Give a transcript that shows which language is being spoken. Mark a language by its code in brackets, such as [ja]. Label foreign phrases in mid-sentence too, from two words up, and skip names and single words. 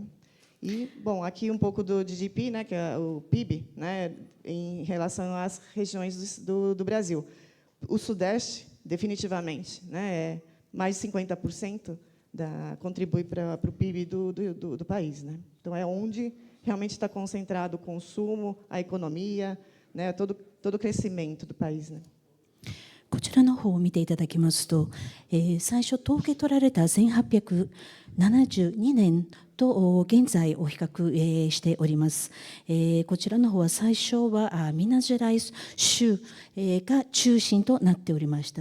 [pt] E, bom, aqui um pouco do GDP, né, que é o PIB, né, em relação às regiões do Brasil. O Sudeste, definitivamente, né, é mais de 50% contribui para o PIB do país, né? Então, é onde realmente está concentrado o consumo, a economia, né, todo o crescimento do país, né? [ja] こちらの方を見ていただきますと、最初統計取られた1872年と現在を比較、しております。こちらの方は最初はミナジェライス州、が中心となっておりました。